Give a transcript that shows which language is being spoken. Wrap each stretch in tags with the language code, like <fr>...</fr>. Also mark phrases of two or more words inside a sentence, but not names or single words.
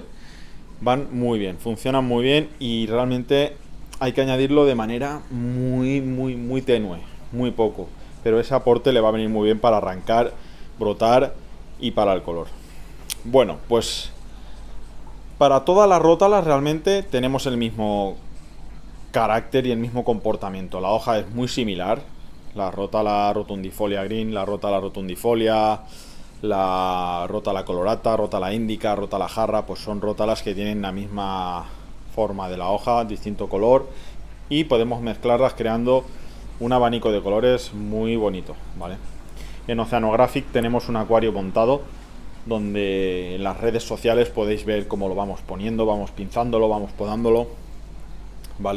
<es>Van muy bien, funcionan muy bien y realmente hay que añadirlo de manera muy tenue, muy poco. Pero ese aporte le va a venir muy bien para arrancar, brotar y para el color. Bueno, pues para todas las rótalas realmente tenemos el mismo carácter y el mismo comportamiento. La hoja es muy similar. La rótala rotundifolia green, la rótala rotundifolia, la rótala colorata, rótala índica, rótala jarra, pues son rótalas que tienen la misma forma de la hoja, distinto color, y podemos mezclarlas creando un abanico de colores muy bonito, ¿vale? En Oceanographic tenemos un acuario montado donde en las redes sociales podéis ver cómo lo vamos poniendo, vamos pinzándolo, vamos podándolo, ¿vale?</es>